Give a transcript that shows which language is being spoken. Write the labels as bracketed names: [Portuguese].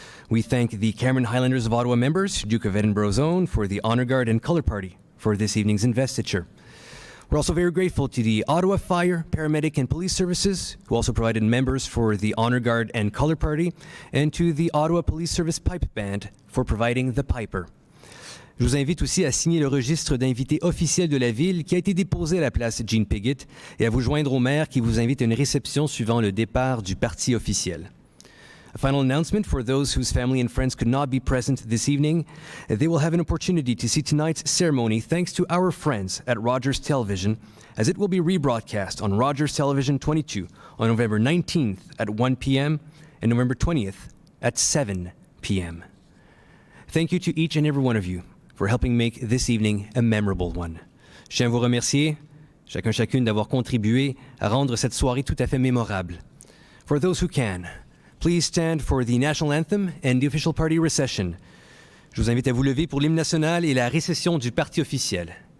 [English] We thank the Cameron Highlanders of Ottawa members, Duke of Edinburgh's own, for the Honour Guard and Colour Party for this evening's investiture. We're also very grateful to the Ottawa Fire, Paramedic and Police Services, who also provided members for the Honour Guard and Colour Party, and to the Ottawa Police Service Pipe Band for providing the piper. [French] Je vous invite aussi à signer le registre d'invités officiels de la ville qui a été déposé à la place Jean Piggott et à vous joindre au maire qui vous invite à une réception suivant le départ du parti officiel. [English] A final announcement for those whose family and friends could not be present this evening. They will have an opportunity to see tonight's ceremony thanks to our friends at Rogers Television, as it will be rebroadcast on Rogers Television 22 on November 19th at 1 p.m. and November 20th at 7 p.m. Thank you to each and every one of you for helping make this evening a memorable one. [French] Je tiens à vous remercier, chacune d'avoir contribué à rendre cette soirée tout à fait mémorable. [English] For those who can, please stand for the national anthem and the official party recession. [French] Je vous invite à vous lever pour l'hymne national et la récession du parti officiel.